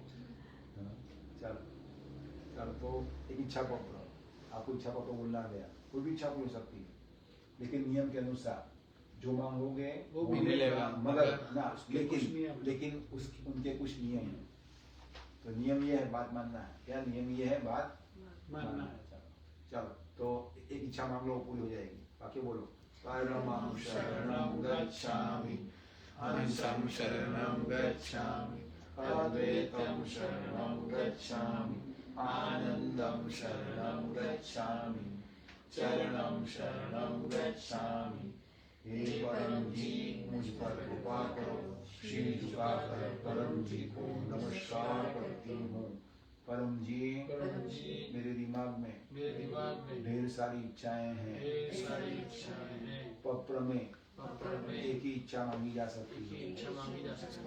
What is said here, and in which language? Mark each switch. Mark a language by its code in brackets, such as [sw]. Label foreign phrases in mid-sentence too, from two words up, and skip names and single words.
[hi] चलो तो एक इच्छा पकड़ो, आपको इच्छा पकड़ो बोलना गया, कोई भी इच्छा पूरी हो सकती है, लेकिन नियम के अनुसार जो मांगोगे वो मिलेगा, मगर ना कुछ नियम। लेकिन उनके कुछ नियम है। तो नियम ये है, बात मानना है। क्या नियम ये है? बात मानना है। चलो तो एक इच्छा मांग लो, पूरी हो जाएगी। बाकी बोलो, [sa] परमं शरणं गच्छामि, अहिंसं शरणं गच्छामि, अद्वैतं शरणं गच्छामि, आनंदं शरणं गच्छामि, चरणं शरणं गच्छामि। [hi] हे परम जी, मुझ पर कृपा करो। शीश झुकाकर परम जी को नमस्कार करती हूँ। परम जी, मेरे दिमाग में ढेर सारी इच्छाएं हैं, पत्र में एक ही इच्छा मांगी जा सकती है।